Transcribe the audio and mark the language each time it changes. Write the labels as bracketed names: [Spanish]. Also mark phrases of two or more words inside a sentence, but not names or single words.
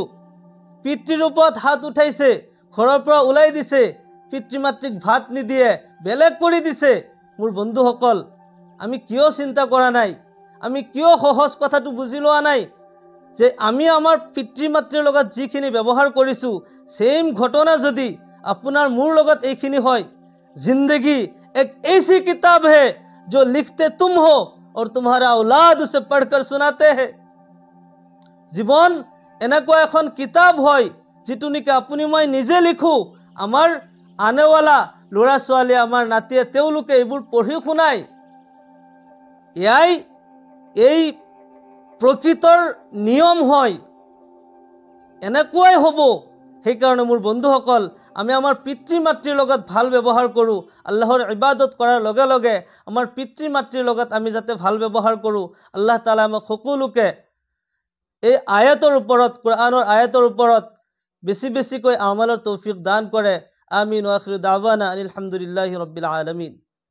[Assamese] পিতৃৰ ওপৰত হাত উঠাইছে, ঘৰৰ পৰা ওলাই দিছে, পিতৃ মাতৃক ভাত নিদিয়ে, বেলেগ কৰি দিছে। মোৰ বন্ধুসকল, আমি কিয় চিন্তা কৰা নাই, আমি কিয় সহজ কথাটো বুজি লোৱা নাই যে আমি আমাৰ পিতৃ মাতৃৰ লগত যিখিনি ব্যৱহাৰ কৰিছোঁ, সেম ঘটনা যদি আপোনাৰ মোৰ লগত এইখিনি হয়। [Hindi] जिंदगी एक ऐसी किताब है जो लिखते तुम हो और तुम्हारा औलाद उसे पढ़कर सुनाते हैं। [Assamese] जीवन এনেকুৱা এখন কিতাপ হয় যিটো নেকি আপুনি মই নিজে লিখো, আমাৰ আনেৱালা ল'ৰা ছোৱালী, আমাৰ নাতিয়ে তেওঁলোকে এইবোৰ পঢ়ি শুনায়। এয়াই এই প্ৰকৃতৰ নিয়ম হয়, এনেকুৱাই হ'ব। সেইকাৰণে মোৰ বন্ধুসকল, আমি আমাৰ পিতৃ মাতৃৰ লগত ভাল ব্যৱহাৰ কৰোঁ। আল্লাহৰ ইবাদত কৰাৰ লগে লগে আমাৰ পিতৃ মাতৃৰ লগত আমি যাতে ভাল ব্যৱহাৰ কৰোঁ। আল্লাহ তাআলা আমাক সকলোকে এই আয়াতৰ ওপৰত, কোৰআনৰ আয়াতৰ ওপৰত বেছি বেছিকৈ আমালৰ তৌফিক দান কৰে। [Arabic] آمين وآخر دعوانا أن الحمد لله رب العالمين.